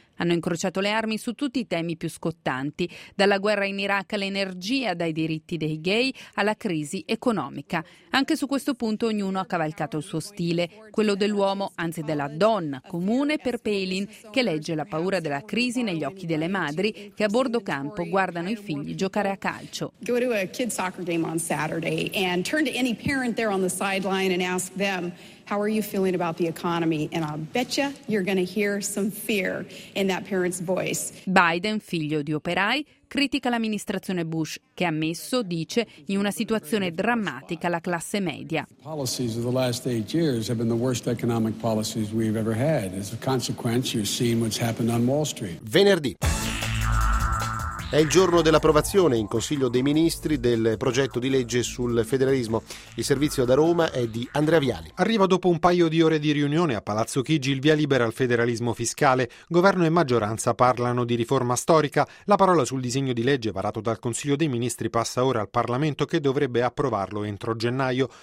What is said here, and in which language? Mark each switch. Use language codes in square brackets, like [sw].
[it] Hanno incrociato le armi su tutti i temi più scottanti, dalla guerra in Iraq all'energia, dai diritti dei gay alla crisi economica. Anche su questo punto ognuno ha cavalcato il suo stile, quello dell'uomo, anzi della donna, comune per Palin, che legge la paura della crisi negli occhi delle madri che a bordo campo guardano i figli giocare a calcio. [en] Go to a kid soccer game on Saturday and turn to any parent there on the sideline and ask them, how are you feeling about the economy? And I'll bet you're going to hear some fear in that parent's voice. Biden, figlio di operai, critica l'amministrazione Bush, che ha messo, dice, in una situazione drammatica la classe media. The policies of the last 8 years have been the worst economic policies we've ever had. As a consequence, you've seen what's happened on Wall Street. [it] Venerdì. È il giorno dell'approvazione in Consiglio dei Ministri del progetto di legge sul federalismo. Il servizio da Roma è di Andrea Viali. Arriva dopo un paio di ore di riunione a Palazzo Chigi il via libera al federalismo fiscale. Governo e maggioranza parlano di riforma storica. La parola sul disegno di legge varato dal Consiglio dei Ministri passa ora al Parlamento, che dovrebbe approvarlo entro gennaio.